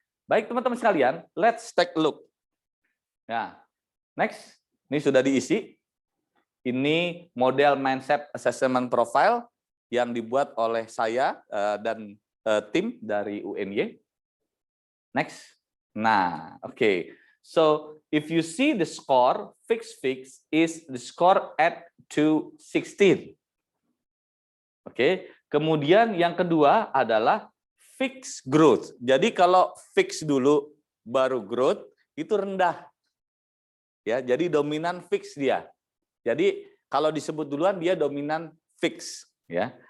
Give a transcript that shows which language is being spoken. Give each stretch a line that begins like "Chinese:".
Indonesian: Baik teman-teman sekalian,
English: let's take a look.
Indonesian: Nah, next, ini sudah diisi. Ini model mindset assessment profile yang dibuat oleh saya dan tim dari UNY. Next. Nah, oke.
English: So, if you see the score, fix is the score at 216.
Indonesian: Oke. Kemudian yang kedua adalah fix growth. Jadi kalau fix dulu baru growth itu rendah. Ya, jadi dominan fix dia. Jadi kalau disebut duluan dia dominan fix ya.